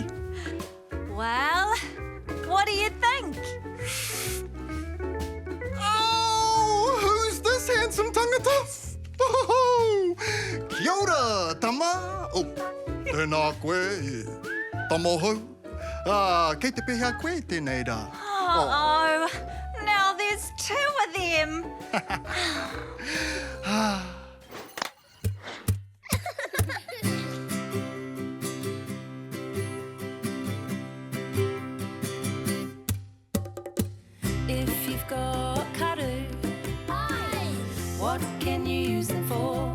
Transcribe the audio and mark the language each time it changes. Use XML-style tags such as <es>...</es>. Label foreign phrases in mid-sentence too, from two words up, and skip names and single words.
<en>Well, what do you think? Oh, who's this handsome tangata?</en> <mi>Oh, kia ora, tama. Oh, tēnā koe, tamoho. Kei te pehea koe tēnei rā.</mi> <en>Oh, now there's two of them. If you've got karu, what can you use them for?</en>